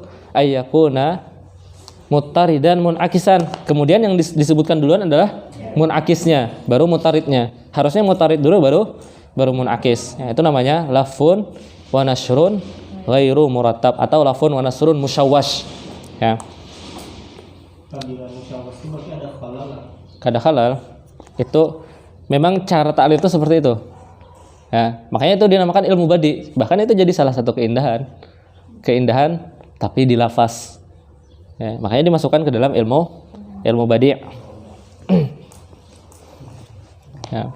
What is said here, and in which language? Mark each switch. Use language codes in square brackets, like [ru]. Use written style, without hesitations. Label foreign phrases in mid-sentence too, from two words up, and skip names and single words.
[ar] Ayyakuna muttaridan munakisan. [id] Kemudian yang disebutkan duluan adalah munakisnya, baru mutaridnya. Harusnya mutarid dulu baru munakis. Ya, itu namanya [ar] lafun wa nashrun ghairu murattab [id] atau [ar] lafun wa nashrun musyawwash. [id] Ya. Apabila musyawwas itu berarti ada khalal. Kada halal itu memang cara ta'lil itu seperti itu. Ya, makanya itu dinamakan ilmu badi. Bahkan itu jadi salah satu keindahan tapi di lafaz. Ya, makanya dimasukkan ke dalam ilmu badi'. Ya.